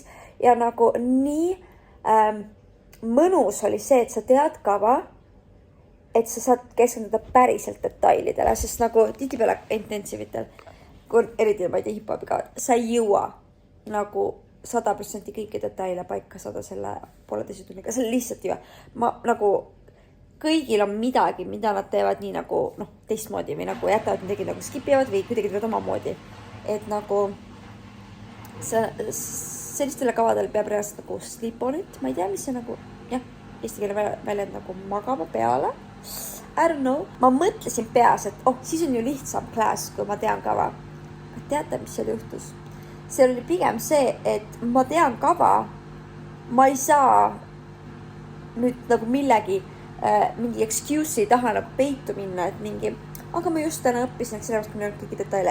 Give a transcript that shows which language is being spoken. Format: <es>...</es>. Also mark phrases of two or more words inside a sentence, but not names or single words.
<et>Ja nagu nii mõnus oli see, et sa tead kava, et sa saad keskenduda päriselt detailidele, sest nagu tihtipeale intensiivitel, kui eriti ma ei tea hip-hopi kavad, sa ei jõua nagu 100% kõiki detaile paika saada selle 1,5 tunniga. See lihtsalt ju, ma nagu kõigil on midagi, mida nad teevad nii nagu teistmoodi või nagu jätavad midagi nagu skipivad või kuidagi teevad oma moodi. Et nagu sellistele kavadel peab reaalselt nagu</et> <en>sleep on it.</en> <et>Ma ei tea, mis see nagu, jah, eesti keele väljend nagu magama peale.</et> <en>I don't know.</en> <et>Ma mõtlesin peas, et siis on ju lihtsam klaas, kui ma tean kava. Aga teate, mis seal juhtus? See oli pigem see, et ma tean kava, ma ei saa nüüd nagu millegi mingi excuse'i taha nagu peitu minna, et mingi, aga ma just täna õppisin, et sellepärast kui minna kõiki detaile.</et>